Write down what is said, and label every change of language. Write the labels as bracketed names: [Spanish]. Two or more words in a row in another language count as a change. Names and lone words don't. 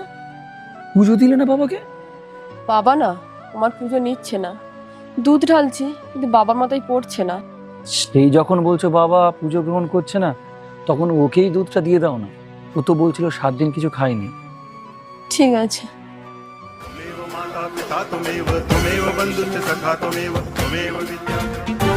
[Bangla] পুজো দিলে না বাবাকে? বাবা না, তোমার পুজো নিচ্ছে না, দুধ ঢালছি কিন্তু বাবার মাথায় পড়ছে না। সেই যখন বলছো বাবা পুজো গ্রহণ করছে না, তখন ওকেই দুধটা দিয়ে দাও না। ও তো বলছিল 7 দিন কিছু খায়নি। ঠিক আছে। [Sanskrit] त्वमेव माता पिता त्वमेव बन्धुश्च सखा त्वमेव विद्या